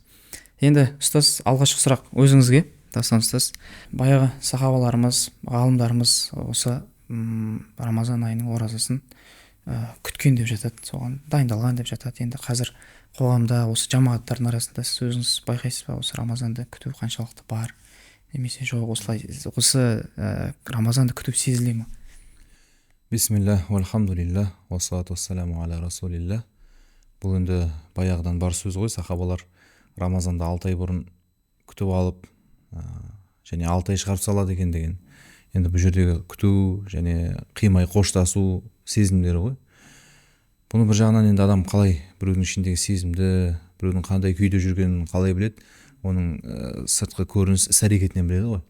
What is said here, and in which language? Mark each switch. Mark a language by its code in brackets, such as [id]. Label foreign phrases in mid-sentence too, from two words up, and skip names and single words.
[kk] Енді ұстаз, алғашқы сұрақ өзіңізге. Дастан ұстаз, баяғы сахабаларымыз, ғалымдарымыз осы Рамазан айының оразасын күткен деп жатады, соған дайындалған деп жатады. Енді қазір қоғамда осы жамағаттардың арасында сіз өзіңіз байқайсыз ба, осы Рамазанды күту қаншалықты бар, немесе жоқ, осы Рамазанды күту сезіле ме? [ar] بسم الله، والحمد لله, والصلاة والسلام على رسول الله. [kk] Бұл енді баяғыдан бар сөз ғой. Сахабалар Рамазанды 6 ай бұрын күтіп алып, және 6 ай шығарып салады екен деген. Енді бұл жердегі күту және қимай қоштасу сезімдері ғой. Бұны бір жағынан енді адам қалай біреудің ішіндегі сезімді, біреудің қандай күйде жүргенін қалай біледі, оның сыртқы көрініс іс-әрекетінен біледі ғой.